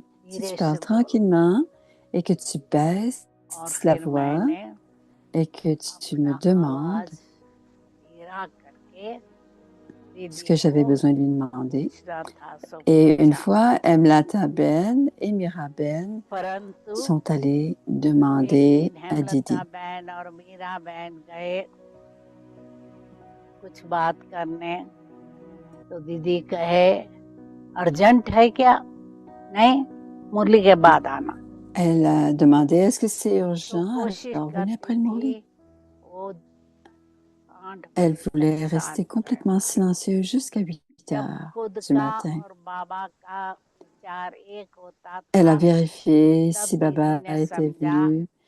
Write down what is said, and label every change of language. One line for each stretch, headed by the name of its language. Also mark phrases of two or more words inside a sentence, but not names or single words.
French: Si tu parles tranquillement et que tu baisses la voix et que tu me demandes ce que j'avais besoin de lui demander. Et une fois, Emlata Ben et Mira Ben sont allés demander à Didi.
Hindi: कुछ बात करने तो दीदी कहे अर्जेंट है क्या नहीं मुरली के बाद आना.
French: Elle a demandé est-ce que c'est urgent alors venez après le Murli. Elle voulait rester complètement silencieuse jusqu'à 8 heures du matin. Elle a vérifié si Baba était venu.